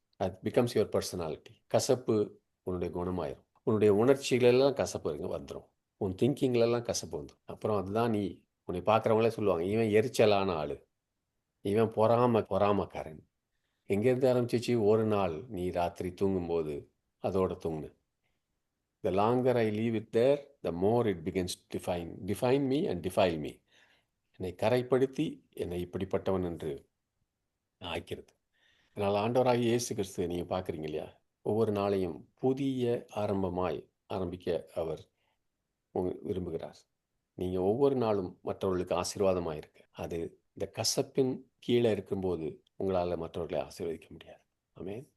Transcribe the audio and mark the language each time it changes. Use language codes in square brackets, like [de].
[ta] அது [en] Becomes your personality. [ta] கசப்பு உன்னுடைய குணமாயிரும். உன்னுடைய உணர்ச்சிகளெல்லாம் கசப்பு வந்துடும். உன் திங்கிங்லெல்லாம் கசப்பு வந்துடும். அப்புறம் அதுதான் நீ உன்னை பார்க்குறவங்களே சொல்லுவாங்க, இவன் எரிச்சலான ஆள், இவன் பொறாமக்காரன். எங்கேருந்து ஆரம்பிச்சிச்சு? ஒரு நாள் நீ ராத்திரி தூங்கும்போது அதோட தூங்கு. [en] The longer I leave it there, the more it begins to define me and defile me. [ta] என்னை கரைப்படுத்தி என்னை இப்படிப்பட்டவன் என்று ஆக்கிறது. அதனால் ஆண்டவராகிய இயேசு கிறிஸ்து நீங்கள் பார்க்குறீங்க இல்லையா, ஒவ்வொரு நாளையும் புதிய ஆரம்பிக்க அவர் விரும்புகிறார். நீங்கள் ஒவ்வொரு நாளும் மற்றவர்களுக்கு ஆசீர்வாதமாக இருக்கு. அது இந்த கசப்பின் கீழே இருக்கும்போது உங்களால் மற்றவர்களை ஆசீர்வதிக்க முடியாது. ஆமென்.